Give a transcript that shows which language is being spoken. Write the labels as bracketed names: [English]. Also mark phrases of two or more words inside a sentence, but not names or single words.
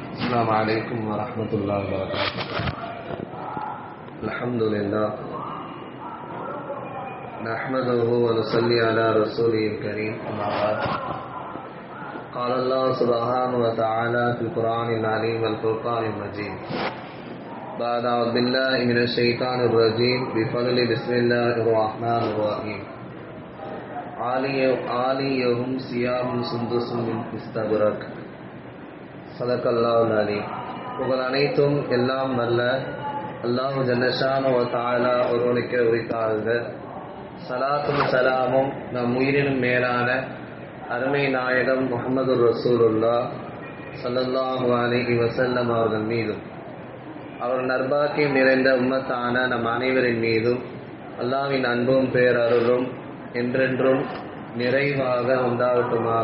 [Arabic] السلام عليكم ورحمة الله وبركاته. الحمد لله نحمده ونصلي على رسوله الكريم. أما بعد قال الله سبحانه وتعالى في القرآن العظيم والفرقان المجيد بعد أعوذ بالله من الشيطان الرجيم بفضل بسم الله الرحمن الرحيم. عاليهم ثياب سندس إستبرق. صدق الله العليم. [Tamil] புகழ் அனைத்தும் எல்லாம் வல்ல அல்லாஹ் [Arabic] جل شأنه وتعالى [Tamil] ஒருவனுக்கே உரித்தாகுக. ஸலாத்தும் ஸலாமும் நம் உயிரினும் மேலான அருமை நாயகம் முஹம்மது ரசூலுல்லாஹ் [Arabic] صلى الله عليه وسلم [Tamil] அவர்கள் மீதும் அவர் நற்பாக்கியம் நிறைந்த உம்மத்தான நம் அனைவரின் மீதும் அல்லாஹ்வின் அன்பும் பேரருளும் என்றென்றும் நிறைவாக உண்டாகட்டுமாக.